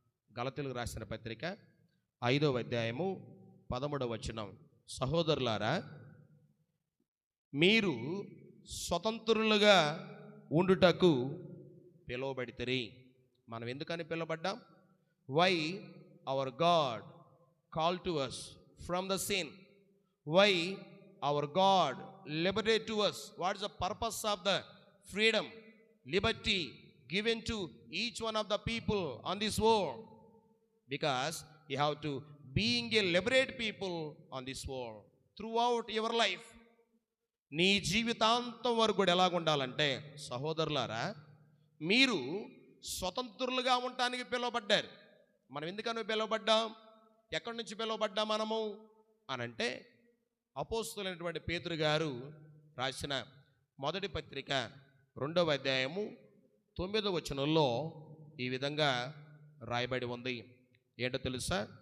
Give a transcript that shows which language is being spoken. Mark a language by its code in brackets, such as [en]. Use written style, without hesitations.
[te] గలతీయులకు రాసిన పత్రిక 5వ అధ్యాయము 13వ వచనం. సహోదరులారా, మీరు స్వతంత్రులుగా ఉండుటకు పిలువబడితిరి. మనం ఎందుకని పిలువబడ్డాం? [en] Why our God called to us from the sin. Why our God liberated to us? What is the purpose of the freedom, liberty given to each one of the people on this world? Because you have to being a liberate people on this world throughout your life. [te] నీ జీవితాంతం వరకు కూడా ఎలాగుండాలంటే, సహోదరులారా, మీరు స్వతంత్రులుగా ఉండటానికి పిలువబడ్డారు. మనం ఎందుకని పిలువబడ్డాం? ఎక్కడి నుంచి పిలువబడ్డా మనము అనంటే, అపోస్తలుడైనటువంటి పేతురు గారు రాసిన మొదటి పత్రిక 2వ అధ్యాయము 9వ వచనంలో ఈ విధంగా రాయబడి ఉంది. ఏంటో తెలుసా?